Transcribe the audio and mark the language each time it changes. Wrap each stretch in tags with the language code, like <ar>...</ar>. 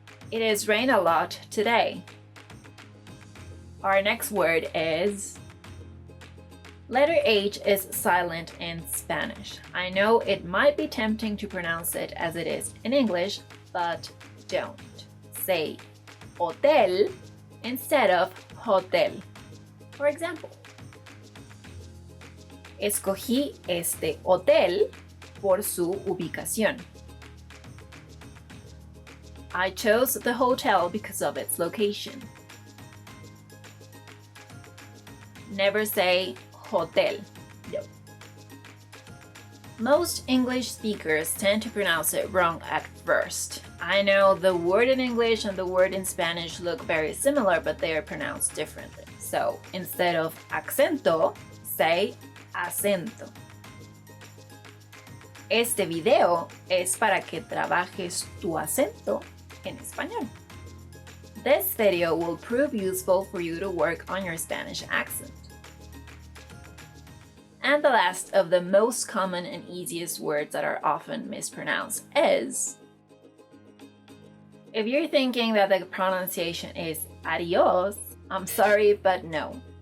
<en>It has rained a lot today. Our next word is, letter H is silent in Spanish. I know it might be tempting to pronounce it as it is in English, but don't. Say hotel instead of hotel. For example,</en> <es>escogí este hotel por su ubicación.</es> <en>I chose the hotel because of its location. Never say hotel. No. Most English speakers tend to pronounce it wrong at first. I know the word in English and the word in Spanish look very similar, but they are pronounced differently. So instead of acento, say acento.</en> <es>Este video es para que trabajes tu acento en español.</es> <en>This video will prove useful for you to work on your Spanish accent. And the last of the most common and easiest words that are often mispronounced is, if you're thinking that the pronunciation is adios, I'm sorry, but no.</en>